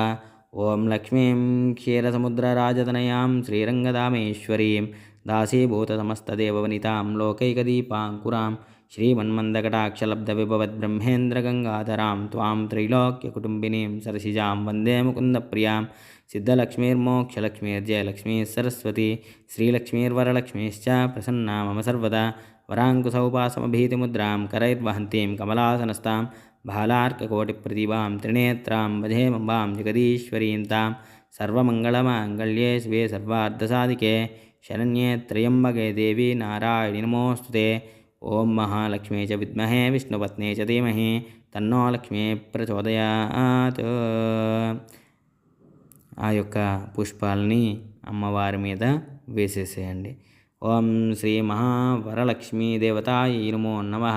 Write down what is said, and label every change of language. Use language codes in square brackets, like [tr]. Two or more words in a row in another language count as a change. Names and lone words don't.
[sa] ఓం లక్ష్మీం క్షీరసముద్రరాజతనయాం శ్రీరంగదామేశ్వరీం దాసీభూతసమస్తదేవవనితాం లోకైకదీపాంకురాం శ్రీమన్మందకటాక్షలబ్ధవిభవద్బ్రహ్మేంద్రగంగాధరాం త్వాం త్రైలోక్యకుటుంబినీం సరసిజాం వందే ముకుందప్రియాం. సిద్ధలక్ష్మీర్మోక్షలక్ష్మీర్జయలక్ష్మీ సరస్వతి శ్రీలక్ష్మీర్వరలక్ష్మీశ్చ ప్రసన్నా మమ సర్వదా. వరాంకుశౌపాసమభీతిముద్రాం करैर्वहन्तीं कमलासनस्तां भालार्ककोटिप्रतिभां त्रिनेत्रां भजेमम्बां जगदीश्वरीं तां. सर्वमङ्गलमाङ्गल्ये शिवे सर्वार्धसाधिके शरण्ये त्र्यम्बके देवी नारायणि नमोऽस्तुते. ఓం మహాలక్ష్మీ చ విద్మహే విష్ణుపత్నే చ ధీమహి తన్నో లక్ష్మీ ప్రచోదయాత్. [te] ఆ యొక్క పుష్పాలని అమ్మవారి మీద వేసేసేయండి. [sa] ఓం శ్రీ మహావరలక్ష్మీదేవతాయై నమో నమః.